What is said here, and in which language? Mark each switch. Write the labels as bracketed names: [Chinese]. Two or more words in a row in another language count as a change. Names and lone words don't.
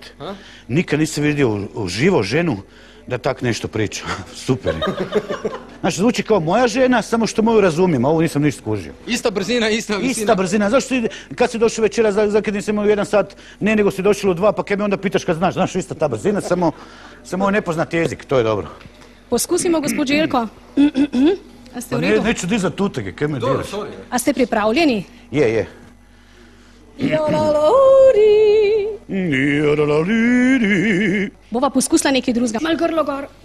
[Croatian] Nikad nisam vidio uživo ženu da tak nešto priča. Super je. Znači, zvuči kao moja žena, samo što moju razumijem, a ovo nisam ništa skužio. Ista brzina, ista visina. Ista brzina. Zašto kad si došao večera, zakad nisam imao 1 sat, ne, nego si došao u 2, pa kaj me onda pitaš kad znaš, znaš, ista ta brzina, samo nepoznat jezik, to je dobro. [Slovenian] Poskusimo, gospod Željko. A ste Pa v redu? [Croatian] neću dizat utege, kaj me diraš? [Slovenian] A ste pripravljeni? Je. Bova poskusila nekaj drugega. Mal grlo gor.